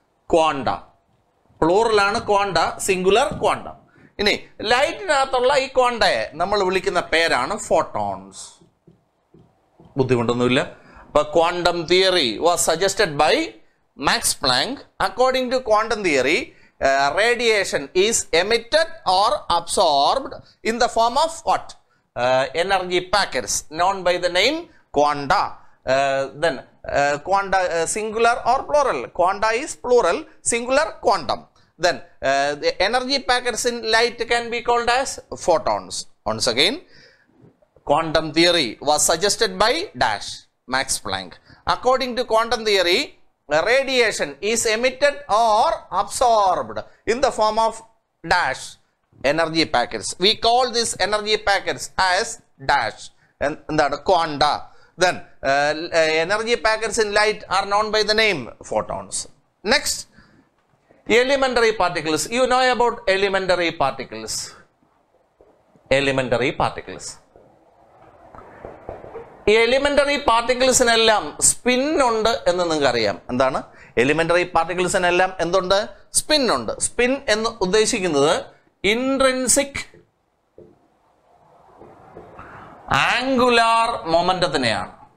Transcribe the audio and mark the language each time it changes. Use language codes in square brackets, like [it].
[ml] Quanta പ്ലൂറലാണ്, quanta singular quantum. ഇനി ലൈറ്റിനകത്തുള്ള ഈ ക്വാണ്ടയെ നമ്മൾ വിളിക്കുന്ന പേരാണ് ഫോട്ടോൺസ്. ബുദ്ധിമുട്ടൊന്നുമില്ല. [en] അപ്പൊ quantum theory was suggested by Max Planck. According to quantum theory, radiation is emitted or absorbed in the form of what? Energy packets known by the name quanta. Then quanta singular or plural? Quanta is plural, singular quantum. Then the energy packets in light can be called as photons. Once again, quantum theory was suggested by dash Max Planck. According to quantum theory, radiation is emitted or absorbed in the form of dash energy packets. We call these energy packets as dash and that quanta. Then energy packets in light are known by the name photons. Next, elementary particles. You know about elementary particles. Elementary particles. [ml] ഈ elementary പാർട്ടിക്കിൾസിനെല്ലാം spin ഉണ്ട് എന്ന് നിങ്ങൾക്ക് അറിയാം. എന്താണ്? Elementary പാർട്ടിക്കിൾസിനെല്ലാം എന്തുണ്ട്? Spin ഉണ്ട്. Spin എന്ന് ഉദ്ദേശിക്കുന്നത് ഇൻട്രിൻസിക് ആംഗുലാർ മൊമെന്റത്തിനെയാണ്.